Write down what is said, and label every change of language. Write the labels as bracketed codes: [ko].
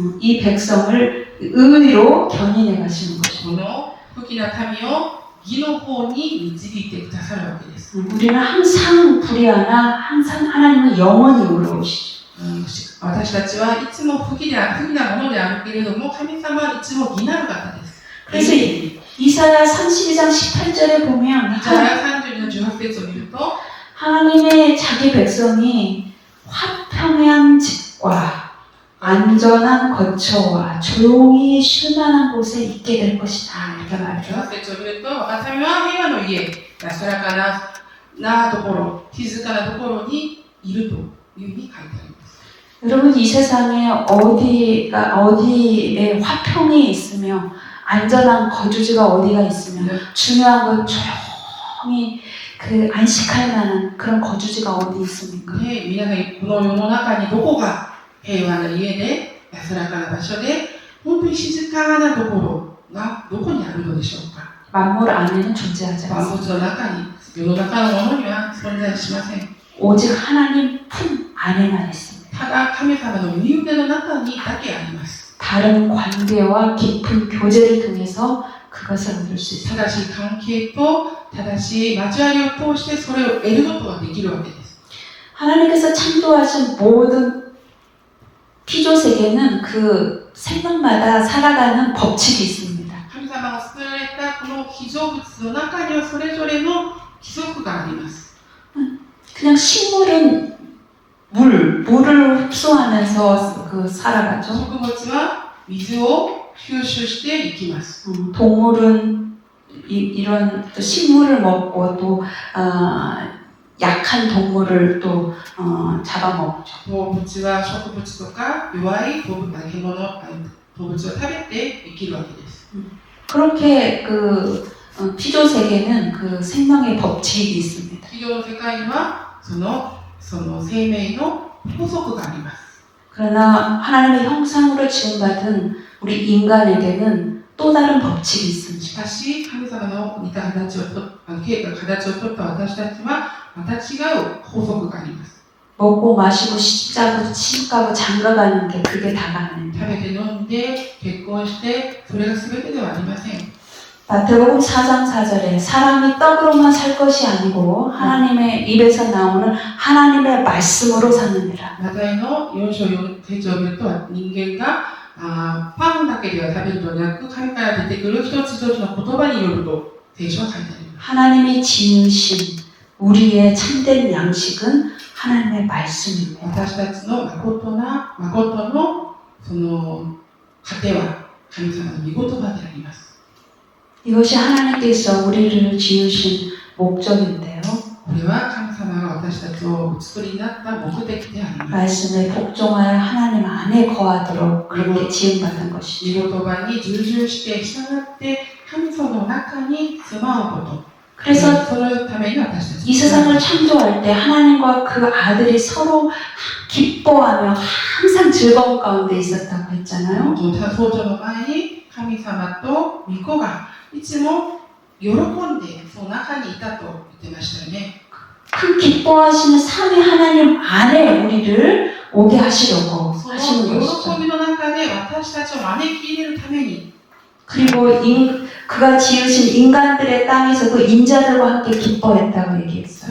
[ko] 이 백성을 의로 견인해 가시는 것입니다. [ja] この不義な民を義の方に導いてくださるわけです。 [ko] 우리는 항상 불의하나 항상 하나님은 영원히 의로우시죠. [ja] 私たちはいつも不義なものであるけれども神様はいつも義なる方です。 [ko] 그래서 이사야 32장 18절에 보면 [ja] イザヤ32の18節を見ると [ko] 하나님의 자기 백성이 화평한 집과 안전한 거처와 조용히 쉴만한 곳에 있게 될 것이다. 이렇게 말이죠. [ja] 18節を見ると神は平和の家、安らかなところ、静かなところにいるというふうに書いてあります。 [ko] 여러분 이 세상에 어디에 화평이 있으며 안전한 거주지가 어디가 있으면 중요한 건 조용히 그 안식할 만한 그런 거주지가 어디 있습니까? [ja] で、皆さんこの世の中にどこが平和な家で安らかな場所で本当に静かなところがどこにあるのでしょうか。 [ko] 만물 안에는 존재하지 [ja] 万 [ko] 않습니다. [ja] 物の中に世の中のものには存在しません。 [ko] 오직 하나님 품 안에만 있습니다. [ja] ただ神様の身腕の中にだけあります。 [ko] 다른 관계와 깊은 교제를 통해서 그것을 얻을 수 있습니다. [ja] 正しい関係と正しい交わりを通してそれを得ることができるわけです。 [ko] 하나님께서 창조하신 모든 피조 세계는 그 생명마다 살아가는 법칙이 있습니다. [ja] 神様が作られたこの被造物の中にはそれぞれの規則があります。 [ko] 그냥 식물은 물을 흡수하면서 살아가죠. [ja] 植物は水を吸収していきます。 [ko] 동물은 이런 또 식물을 먹고 또 약한 동물을 또 잡아먹죠. [ja] 動物は植物とか弱い動物を食べて生きるわけです。 [ko] 그렇게 그 피조 세계는 그 생명의 법칙이 있습니다. [ja] 企業の世界にはその生命の法則があります。 [ko] 그러나 하나님의 형상으로 지음받은 우리 인간에게는 또 다른 법칙이 [ja] し [ko] 있습니다. [ja] かし神様の似た形をとった私たちはまた違う法則があります。 [ko] 먹고 마시고 시집가고 시집가고 장가가는 게 그게 다가 아닙니다. [ja] べて飲んで結婚してそれが全てではありません。 [ko] 마태복음 4장 4절에 사람이 떡으로만 살 것이 아니고 하나님의 입에서 나오는 하나님의 말씀으로 사느니라. [ja] マタイの4章4節を見ると人間がパンだけでは食べるのではなく、神から出てくる一つ一つの言葉によると聖書は書いてあります。 [ko] 하나님이 지으신 우리의 참된 양식은 하나님의 말씀입니다. [ja] 私たちの誠のその糧は神様の御言葉であります。 [ko] 이것이 하나님께서 우리를 지으신 목적인데요. [ja] これは神様が私たちをお作りになった目的であります。 [ko] 말씀에 복종하여 하나님 안에 거하도록 그렇게 지음받은 [ja] 御 [ko] 것이죠. [ja] 言葉に従順して従って神様の中に住まうこと。 [ko] 그래서 [ja] そのために私たち [ko] 이 세상을 창조할 때 하나님과 그 아들이 서로 기뻐하며 항상 즐거운 가운데 있었다고 했잖아요. [ja] 創造の前に神様と御子がいつも喜んでその中にいたと言ってましたよね。 [ko] 그 기뻐하시는 삼위 하나님 안에 우리를 오게 하시려고 [ja] その [ko] 하시는 [ja] 喜 [ko] 것이죠. [ja] びの中で私たちを招き入れるために [ko] 그리고 그가 지으신 인간들의 땅에서도 인자들과 함께 기뻐했다고 얘기했어요.